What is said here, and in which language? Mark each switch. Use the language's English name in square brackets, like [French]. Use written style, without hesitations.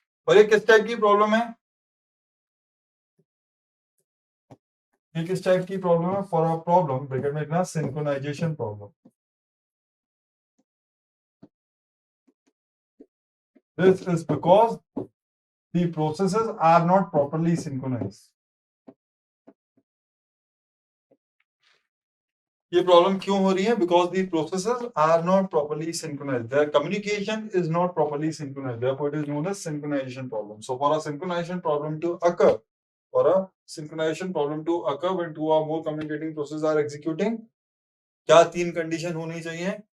[Hindi] और ये किस टाइप की प्रॉब्लम है? ये किस टाइप की प्रॉब्लम है? फॉर अ प्रॉब्लम ब्रैकेट में लिखना synchronisation problem. [English] This is because the processes are not properly synchronized. [Hindi] ये प्रॉब्लम क्यों हो रही है? [English] Because the processes are not properly synchronised, their communication is not properly synchronised, therefore it is known as synchronization problem. So for a synchronization problem to occur, when two or more communicating processes are executing, [Hindi] क्या तीन condition होनी चाहिए?